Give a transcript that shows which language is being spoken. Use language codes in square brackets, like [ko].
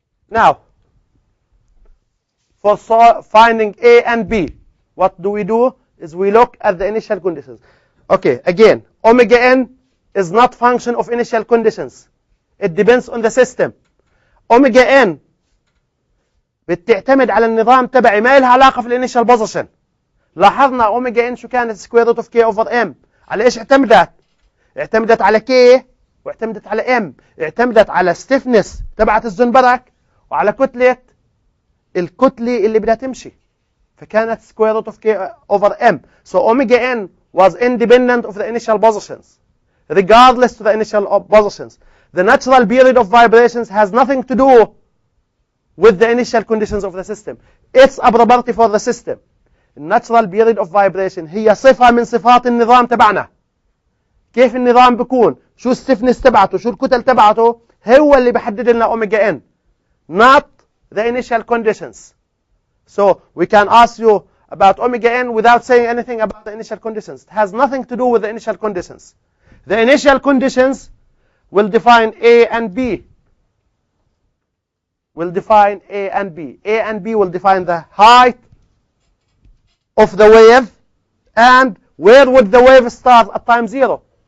[en] Now, for finding A and B, what do? Is we look at the initial conditions. Okay, again, omega n is not function of initial conditions. It depends on the system. [ar] omega n بتعتمد على النظام تبعي، ما لها علاقة في الانيشال بوزيشن. لاحظنا اوميجا ان شو كانت [en] Square root of k over m. [ar] على ايش اعتمدت؟ اعتمدت على كي واعتمدت على ام. اعتمدت على ستيفنس تبعت الزنبرك وعلى الكتلة اللي بدها تمشي. فكانت [en] Square root of k over m. So omega n was independent of the initial positions, regardless to the initial positions. The natural period of vibrations has nothing to do with the initial conditions of the system. It's a property for the system. Natural period of vibration [ar] هي صفة من صفات النظام تبعنا. كيف النظام بيكون؟ شو الستيفنس تبعته؟ شو الكتل تبعته؟ هو اللي بحدد لنا اوميجا ان. [en] Not the initial conditions. So we can ask you about omega n without saying anything about the initial conditions. It has nothing to do with the initial conditions. The initial conditions will define A and B. Will define A and B. A and B will define the height of the wave and where would the wave start at time 0.